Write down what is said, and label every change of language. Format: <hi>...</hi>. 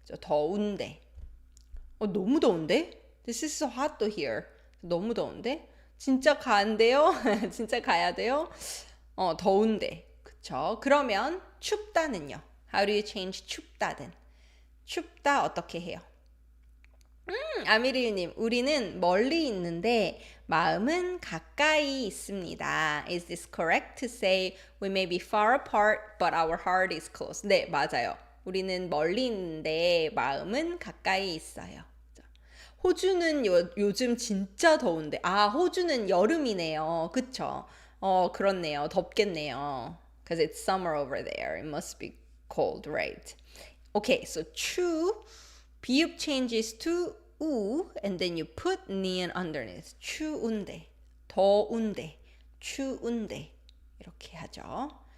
<ko>더운데. 너무 더운데?</ko> <en>This is so hot to hear.</en> <ko>너무 더운데? 진짜 가는데요? 진짜 가야 돼요? 더운데. 그쵸? 그러면 춥다는요?</ko> <en>How do you change 춥다는?</en> <ko>춥다 어떻게 해요? 아미릴님, 우리는 멀리 있는데 마음은 가까이 있습니다.</ko> <en>Is this correct to say we may be far apart but our heart is close?</en> <ko>네, 맞아요. 우리는 멀리 있는데 마음은 가까이 있어요. 호주는 요즘 진짜 더운데. 호주는 여름이네요. 그쵸? 그렇네요. 덥겠네요.</ko> <en>Because it's summer over there. It must be cold, right? Okay, so 추, 비읍 changes to 우, and then you put 니은 underneath.</en> <ko>추운데, 더운데, 추운데. 이렇게 하죠.</ko>